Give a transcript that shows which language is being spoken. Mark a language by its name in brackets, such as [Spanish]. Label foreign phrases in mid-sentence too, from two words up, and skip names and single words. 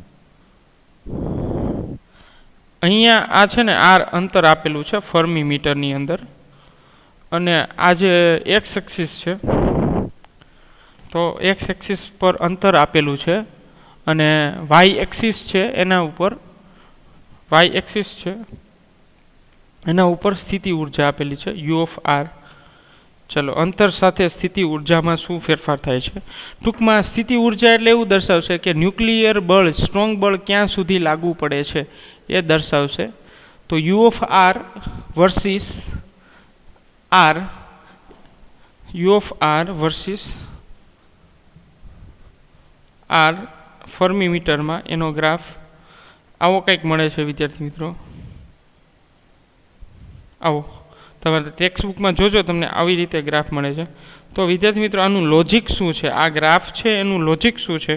[Gujarati] અહીંયા આ છે ને આર અંતર આપેલું છે ફર્મી મીટર ની અંદર, અને આ જે [English] x axis [Gujarati] છે તો [English] x axis [Gujarati] પર અંતર આપેલું છે અને [English] y axis [Gujarati] છે એના ઉપર [English] y axis [Gujarati] છે એના ઉપર સ્થિતિ ઊર્જા આપેલી છે [English] U of R. [Gujarati] ચલો અંતર સાથે સ્થિતિ ઊર્જા માં શું ફેરફાર થાય છે? ટૂંકમાં સ્થિતિ ઊર્જા એટલે એવું દર્શાવશે કે ન્યૂક્લિયર બળ સ્ટ્રોંગ બળ ક્યાં સુધી લાગુ પડે છે એ દર્શાવશે। तो [English] U of R versus R, U of R versus R fermi meter [Gujarati] માં એનો ગ્રાફ આવો કંઈક મળે છે વિદ્યાર્થી મિત્રો। આવો તમારે ટેક્સ્ટબુક માં જોજો તમને આવી રીતે ગ્રાફ મળે છે। તો વિદ્યાર્થી મિત્રો આનું લૉજિક શું છે, આ ગ્રાફ છે એનું લૉજિક શું છે?